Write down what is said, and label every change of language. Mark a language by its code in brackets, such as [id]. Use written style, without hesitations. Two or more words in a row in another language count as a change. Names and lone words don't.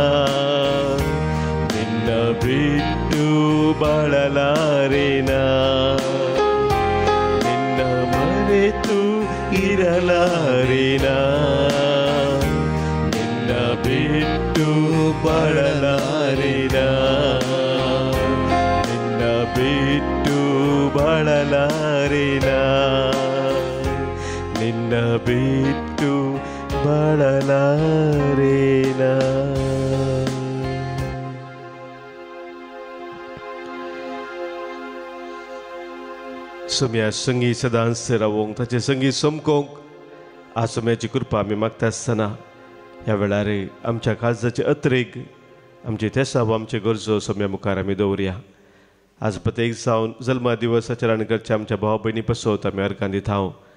[kn] ನಿನ್ನ ಬಿಟ್ಟು ಬಾಳಲಾರೆನಾ ನಿನ್ನ ಮರೆತು ಇರಲಾರೆನಾ ನಿನ್ನ ಬಿಟ್ಟು ಬಾಳಲಾರೆನಾ ನಿನ್ನ ಬಿಟ್ಟು ಬಾಳಲಾರೆನಾ ನಿನ್ನ ಬಿಟ್ಟು ಬಾಳಲಾರೆನಾ [kok] सम्या संगी सदांस रावोंक ताचे संगी समकोंक आज सम्याची कृपा आमी मागता आसतना ह्या वेळार आमच्या काळजाचे अत्रेक आमचे तेसाव आमचे गरजो सम्या मुखार आमी दवरया आज प्रत्येक जावन जल्मा दिवस आचरण करचे आमच्या भाव भयणी पसोत आमी अर्गां दिता हांव